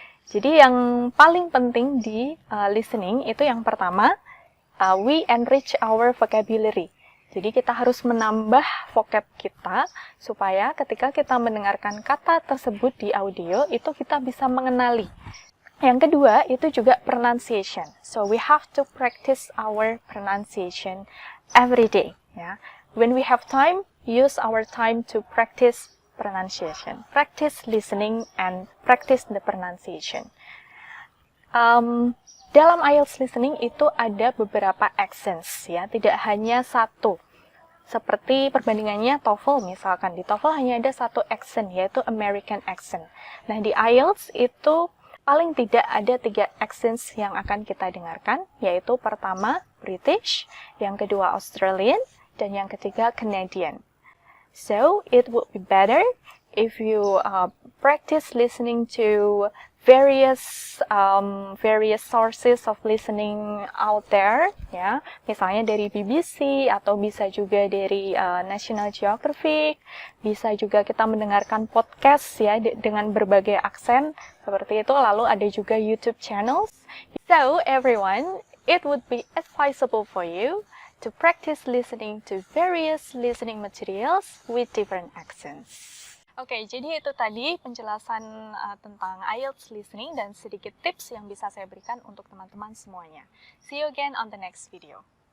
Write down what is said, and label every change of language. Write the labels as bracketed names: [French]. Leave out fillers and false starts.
[Indonesian] Jadi, yang paling penting di listening itu yang pertama, [English] we enrich our vocabulary. [Indonesian] Jadi kita harus menambah vocab kita supaya ketika kita mendengarkan kata tersebut di audio itu kita bisa mengenali. Yang kedua itu juga pronunciation. [English] So we have to practice our pronunciation every day. Ya. When we have time, use our time to practice pronunciation. Practice listening and practice the pronunciation. [Indonesian] Dalam IELTS listening itu ada beberapa accents, ya, tidak hanya satu. Seperti perbandingannya TOEFL, misalkan di TOEFL hanya ada satu accent, yaitu American accent. Nah, di IELTS itu paling tidak ada 3 accents yang akan kita dengarkan, yaitu pertama British, yang kedua Australian, dan yang ketiga Canadian. [English] So, it would be better if you practice listening to various sources of listening out there, [Indonesian] ya, misalnya dari BBC atau bisa juga dari National Geographic, bisa juga kita mendengarkan podcast ya dengan berbagai aksen seperti itu. Lalu ada juga YouTube channels. [English] So everyone, it would be advisable for you to practice listening to various listening materials with different accents. [Indonesian] Oke, jadi itu tadi penjelasan tentang IELTS listening dan sedikit tips yang bisa saya berikan untuk teman-teman semuanya. [English] See you again on the next video.